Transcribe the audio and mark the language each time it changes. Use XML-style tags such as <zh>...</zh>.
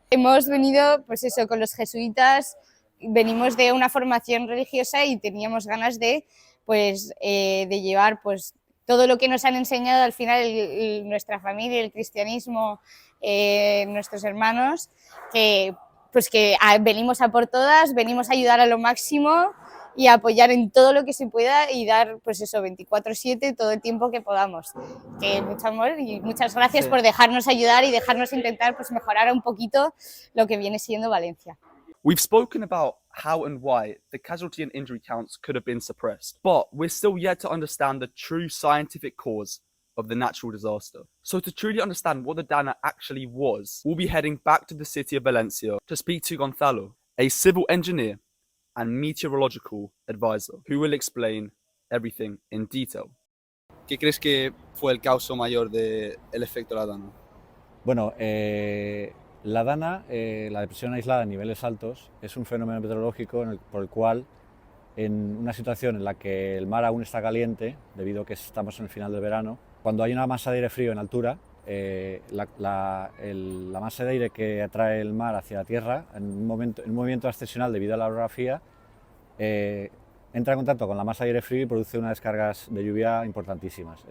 <es>Hemos venido, pues eso, con los jesuitas, venimos de una formación religiosa y teníamos ganas de, pues, de llevar, pues, todo lo que nos han enseñado al final nuestra familia, el cristianismo, nuestros hermanos, que venimos a por todas, venimos a ayudar a lo máximo y a apoyar en todo lo que se pueda y dar pues eso 24/7 todo el tiempo que podamos. Que mucho amor y muchas gracias por dejarnos ayudar y dejarnos intentar pues mejorar un poquito lo que viene siendo Valencia.</es> <en>We've spoken about how and why the casualty and injury counts could have been suppressed, but we're still yet to understand the true scientific cause of the natural disaster. So to truly understand what the Dana actually was, we'll be heading back to the city of Valencia to speak to Gonzalo, a civil engineer and meteorological advisor, who will explain everything in detail.</en> <es>¿Qué crees que fue el causa mayor del efecto de la Dana? Bueno, la Dana, la depresión aislada a niveles altos, es un fenómeno meteorológico por el cual, en una situación en la que el mar aún está caliente, debido a que estamos en el final del verano, cuando hay una masa de aire frío en altura, la masa de aire que atrae el mar hacia la Tierra, en un movimiento ascensional debido a la orografía, entra en contacto con la masa de aire frío y produce unas descargas de lluvia importantísimas.</es>